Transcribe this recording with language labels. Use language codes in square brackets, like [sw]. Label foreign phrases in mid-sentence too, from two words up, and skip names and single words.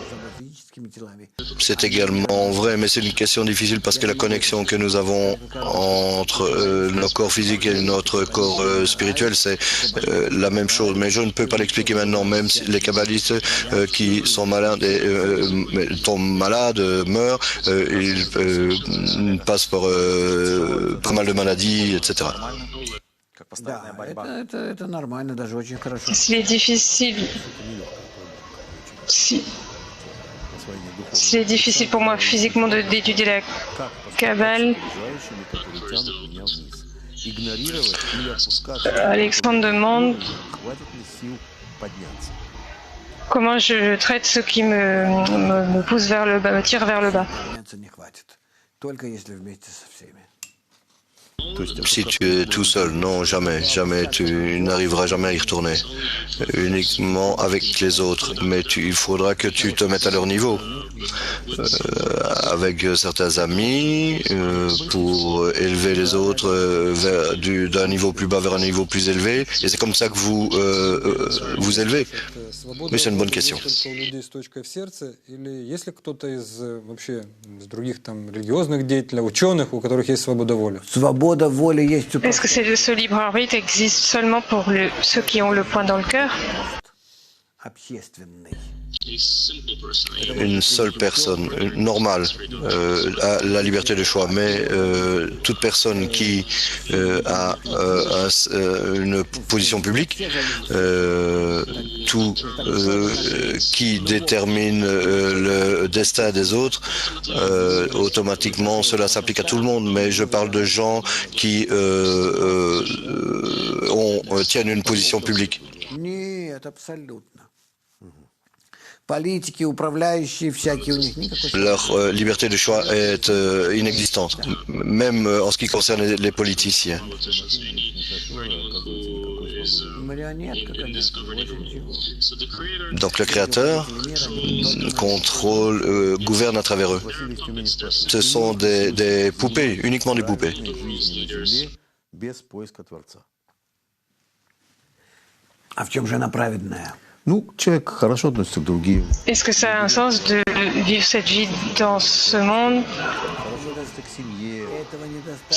[fr] C'est également vrai, mais c'est une question difficile parce que la connexion que nous avons entre notre corps physique et notre corps spirituel, c'est la même chose. Mais je ne peux pas l'expliquer maintenant, même si les kabbalistes qui sont malades tombent malades, meurent, ils passent par pas mal de maladies, etc. [ru] Как постоянная борьба. Это нормально, даже очень хорошо. [fr] s'il est difficile, s'il est difficile pour moi physiquement d'étudier la Kabbale, Alexandre demande comment je traite ceux qui me poussent vers le bas, me tirent vers le bas. [ru] Подняться не хватит. Только если вместе со всеми. [fr] Si tu es tout seul, non, jamais, jamais, tu n'arriveras jamais à y retourner, uniquement avec les autres, mais il faudra que tu te mettes à leur niveau, avec certains amis, pour élever les autres d'un niveau plus bas vers un niveau plus élevé, et c'est comme ça que vous vous élevez. Mais c'est une bonne question. [ru] Свобода воли есть у [fr] Est-ce que ce libre arbitre existe seulement pour ceux qui ont le point dans le cœur? [ru] общественный. [fr] Une seule personne normale a la liberté de choix, mais toute personne qui a une position publique, qui détermine le destin des autres, automatiquement cela s'applique à tout le monde. Mais je parle de gens qui tiennent une position publique. [ru] Нет, абсолютно. Политики, управляющие, всякие у них никакой... [fr] Leur liberté de choix est inexistante, même en ce qui concerne les politiciens. [ru] Марионетка, конечно, очень чего. [fr] Donc le Créateur contrôle, gouverne à travers eux. Ce sont des poupées, uniquement des poupées. [ru] Без поиска Творца. А в чем же она праведная? Ну, человек хорошо относится к другим. [fr] Est-ce que ça a un sens de vivre cette vie dans ce monde [ru] Хорошо относится к семье. Этого недостаточно.